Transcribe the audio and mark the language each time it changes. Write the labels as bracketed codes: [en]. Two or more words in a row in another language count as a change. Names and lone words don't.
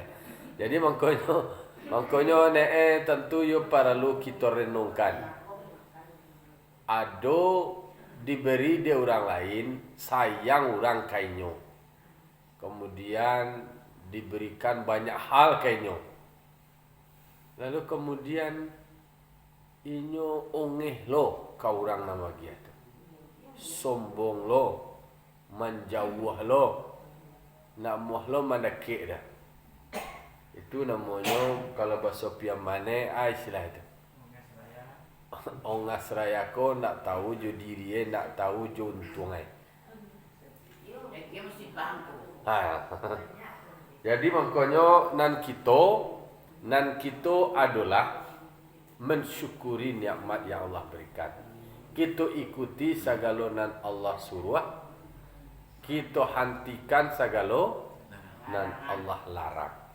[min] Jadi mangkonyo tentu yo perlu kita renungkan. Ado diberi dia orang lain, sayang orang kainyo. Kemudian diberikan banyak hal kainyo. Lalu kemudian inyo ongeh lo kau orang nama dia tu. Sombong lo, menjauh lo, nak muah lo mandake dah. Itu namanya kalau bahasa Piamane istilah itu. Ongas raya ko nak tahu jo diri nak tahu jo untung ai. Dia mesti bangku. Jadi makanya nan kita adalah mensyukuri nikmat yang Allah berikan. Kita ikuti segala nan Allah suruh, kita hentikan segala nan Allah larang.